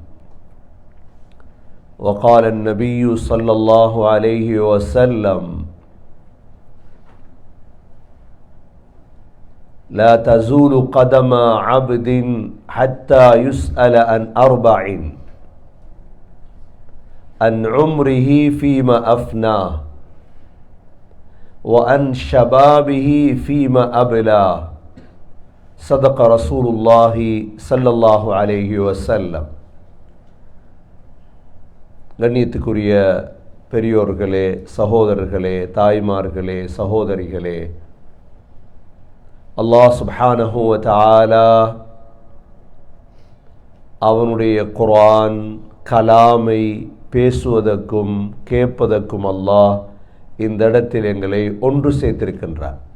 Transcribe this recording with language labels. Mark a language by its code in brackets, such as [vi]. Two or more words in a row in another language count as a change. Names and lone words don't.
[ar] وقال النبي صلى الله عليه وسلم لا تزول قدم عبد حتى يسأل عن أربع عن عمره فيما أفناه وعن شبابه فيما أبلاه صدق رسول الله صلى الله عليه وسلم. [ta] கண்ணியத்துக்குரிய பெரியோர்களே, சகோதரர்களே, தாய்மார்களே, சகோதரிகளே, அல்லாஹ் [ar] سبحانه وتعالى [ta] அவனுடைய குர்ஆன் கலாமை பேசுவதற்கும் கேட்பதற்கும் அல்லாஹ் இந்த இடத்தில் எங்களை ஒன்று சேர்த்திருக்கின்றார்.